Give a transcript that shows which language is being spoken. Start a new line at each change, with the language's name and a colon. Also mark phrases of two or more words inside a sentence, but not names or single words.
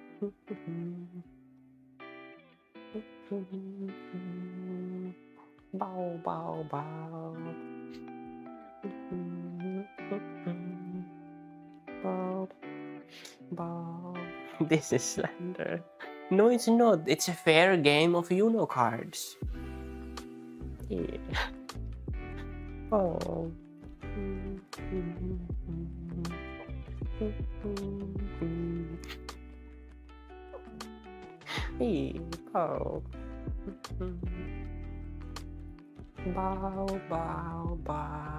English: Bao Bao Bao. Bao Bao. This is slander. No, it's not. It's a fair game of Uno cards. Yeah. Oh. Hey, Bao. Bao Bao Bao.